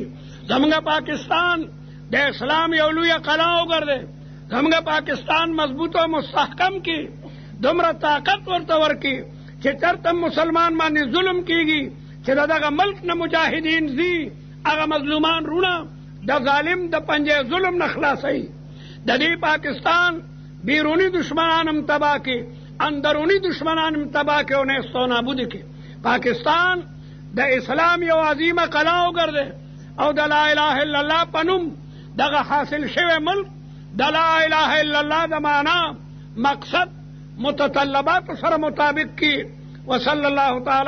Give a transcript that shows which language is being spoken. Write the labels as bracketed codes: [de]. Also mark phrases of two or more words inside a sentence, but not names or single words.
[ps] زموږ پاکستان د اسلام یو لوی قلعه وګرځي، زموږ پاکستان مضبوط او مستحکم کی، دومره طاقت ورته ورکي چې چرته مسلمان باندې ظلم کیږي چې دغه ملک نه مجاهدین زی هغه مظلومان رونه د ظالم د پنجه ظلم نه خلاصي. د دې پاکستان بیرونی دشمنان هم تباہ کی، اندرونی دشمنان هم تباہ کی او نیست و نابود کی. پاکستان د اسلام یو عظیمه قلعه وګرځي او د لا اله الا الله پنوم دغه حاصل شوی ملک د لا اله الا الله د معنا مقصد متطلبات سره مطابق کی. [ar] وصلی الله تعالی.